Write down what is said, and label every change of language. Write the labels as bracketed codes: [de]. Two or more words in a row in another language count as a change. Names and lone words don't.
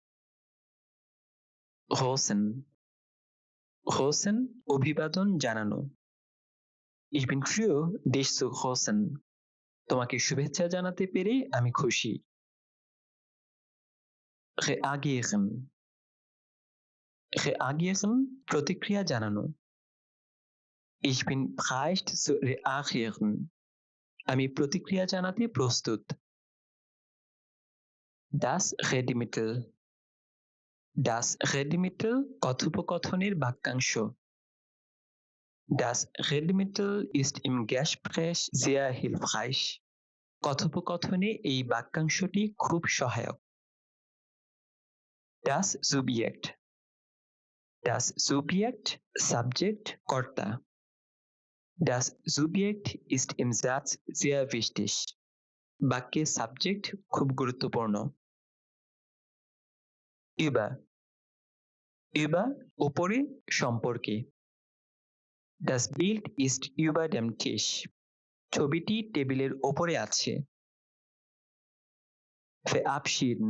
[de] Grüßen. Grüßen, [bn] অভিবাদন জানানো। [de] Ich bin froh, dich zu grüßen. [bn] তোমাকে শুভেচ্ছা জানাতে পেরে আমি খুশি। [de] Reagieren. Reagieren, [bn] প্রতিক্রিয়া জানানো। [de] Ich bin bereit zu reagieren. [bn] আমি প্রতিক্রিয়া জানাতে প্রস্তুত। [de] Das Redemittel. Das Redemittel, [bn] কথোপকথনের বাক্যাংশ। [de] Das Redemittel ist im Gespräch sehr hilfreich. [bn] কথোপকথনে এই বাক্যাংশটি খুব সহায়ক। [de] Das Subjekt. Das Subjekt, Subject, কর্তা। Das Subjekt ist im Satz sehr wichtig. [bn] বাক্যে সাবজেক্ট খুব গুরুত্বপূর্ণ। [de] Über. Über, [bn] উপরে, সম্পর্কে। [de] Das Bild ist über dem Tisch. [bn] ছবিটি টেবিলের উপরে আছে। Verabschieden.